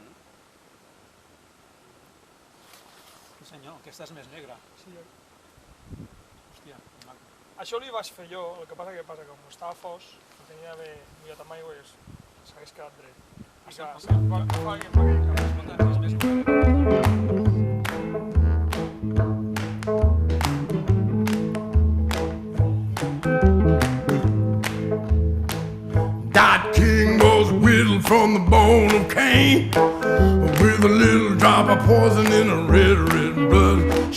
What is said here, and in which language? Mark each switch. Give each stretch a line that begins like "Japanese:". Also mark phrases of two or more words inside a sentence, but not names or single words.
Catalan: Sí senyor, aquesta és més negra. Sí, Hòstia, que maco. això li vaig fer jo, el que passa que com estava fos, ho tenia d'haver mullat amb aigua i s'hagués quedat dret. I que fa aquell canvi.
English: Dot King was whittled from the bone of Cain with a little drop of poison in her red blood.